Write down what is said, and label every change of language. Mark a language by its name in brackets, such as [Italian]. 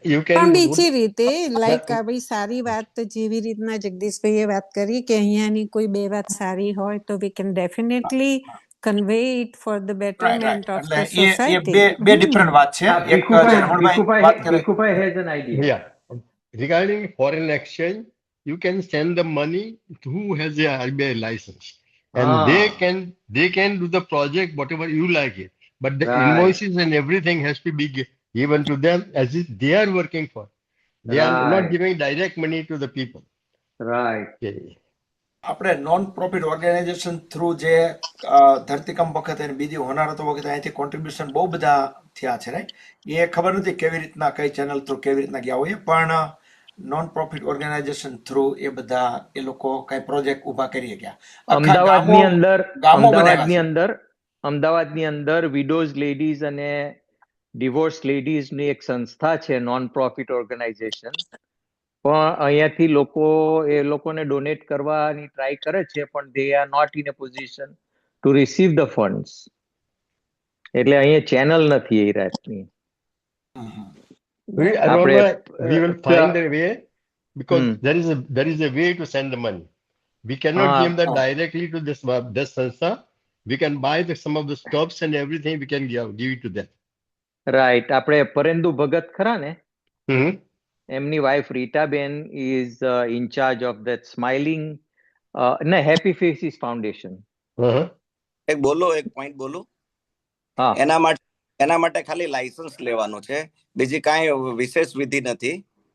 [Gujarati] પણ બીજી રીતે લાઈક આ બી સારી વાત જેવી રીતના જગદીશભાઈએ વાત કરી કે અહીંયાની કોઈ બે વાત સારી હોય તો [English] we can definitely convey it for the betterment of the society. [Gujarati] બે ડિફરન્ટ વાત છે. એક [English] Bhikhubhai has an idea. Yeah. Regarding foreign exchange, you can send the money to who has a RBI license, and they can do the project whatever you like it, but the invoices and everything has to be given to them as if they are working for. They are not giving direct money to the people. Right. Okay. [Gujarati] આપણે non profit organisation through જે ધરતીકંપ વખતે બીજી હોનારતો વખતે અહીંથી contribution બહુ બધા થયા છે, રાઈટ? એ ખબર નથી કેવી રીતના કઈ ચેનલ થ્રુ કેવી રીતના ગયા હોય, પણ નોન પ્રોફિટ ઓર્ગેનાઇઝેશન થ્રુ એ બધા એ લોકો કઈ પ્રોજેક્ટ ઉભા કરી ગયા. અમદાવાદની અંદર વિડોઝ લેડીઝ અને ડિવોર્સ લેડીઝની એક સંસ્થા છે, નોન પ્રોફિટ ઓર્ગેનાઇઝેશન. પણ અહીંયાથી લોકો એ લોકોને ડોનેટ કરવાની ટ્રાય કરે છે, પણ [English] They are not in a position to receive the funds. [Gujarati] એટલે અહીંયા ચેનલ નથી એ રાતની. [English] We will find a way, because there is a way to send the money. We cannot give them directly to this sanstha. We can buy some of the stocks and everything. We can give it to them. Right. [Gujarati] આપણે પરેન્દુ ભગત ખરા ને, એમની wife Ritaben [English] is in charge of that [Gujarati] smiling happy faces foundation. એક point બોલું. એના માટે ખાલી licence લેવાનું છે, બીજી કાંઈ વિશેષ વિધિ નથી.